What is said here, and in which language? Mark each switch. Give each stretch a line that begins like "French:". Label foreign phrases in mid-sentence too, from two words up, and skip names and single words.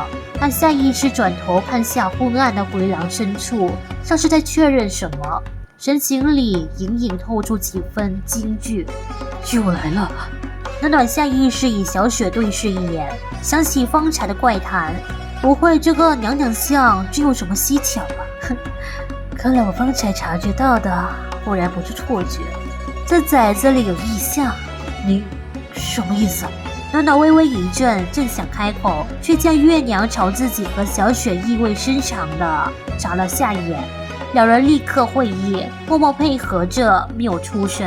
Chinese: 他下意識轉頭看向昏暗的回廊深處，像是在確認什麼。神情裡隱隱透出幾分驚懼。又來了。暖暖下意識與小雪對視一眼，想起方才的怪談，不會這個娘娘像真有什麼蹊蹺吧？哼，看來我方才察覺到的果然不是錯覺，這崽子裡有異象。你什麼意思？暖暖微微一震，正想開口，卻見月娘朝自己和小雪意味深長地眨了下眼，兩人立刻會意，默默配合着沒有出聲。